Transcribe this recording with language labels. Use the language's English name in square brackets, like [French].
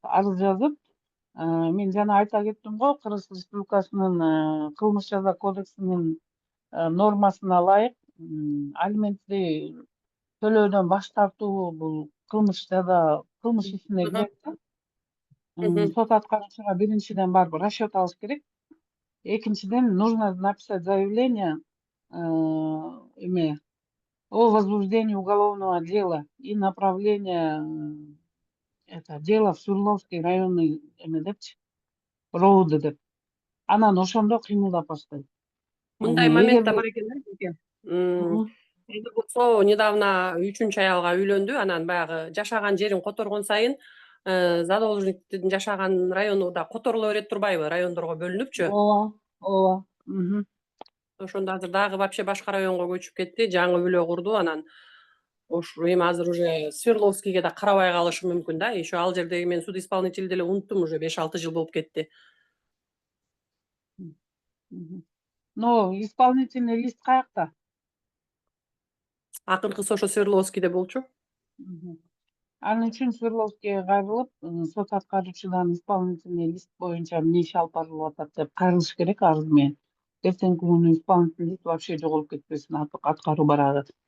[Kyrgyz] Арыз жазып, мен жана айта кеттим го, Кыргыз Республикасынын кылмыш жаза кодексинин нормасына ылайык алиментти төлөөдөн баш тартуу бул кылмыш ишине кирет да. Сот аткаруучуга биринчиден барып расчет алыш керек. [Russian] Экинчиден нужно написать заявление эме о возбуждении уголовного дела и направление это дело в Свердловский районный эме депчи, РОУД деп. [Kyrgyz] Анан ошондо кыймылдап баштайт. Мындай момент да Эгерде бар экен да. Эми болсо недавно 3-үчү аялга үйлөндү, анан баягы жашаган жерин которгон сайын задолженниктин жашаган району да которула берет турбайбы, райондорго бөлүнүпчү. ооба. Ошондо азыр дагы вообще башка районго көчүп кетти, жаңы үйлө курду, анан эми азыр уже Свердловскийге да карабай калышы мүмкүн да. Еще ал жердеги мен суд исполнительди деле унуттум, уже 5-6 жыл болуп кетти. [Russian] Но исполнительный лист каякта? [Kyrgyz] Акыркысы ошо Свердловскийде болчу. Ал үчүн Свердловскийге кайрылып, сот аткаруучудан исполнительный лист боюнча эмне иш алып барылып атат деп кайрылыш керек арыз менен. Эртеңки күнү исполнительный лист вообще жоголуп кетпесин аткаруу барагы.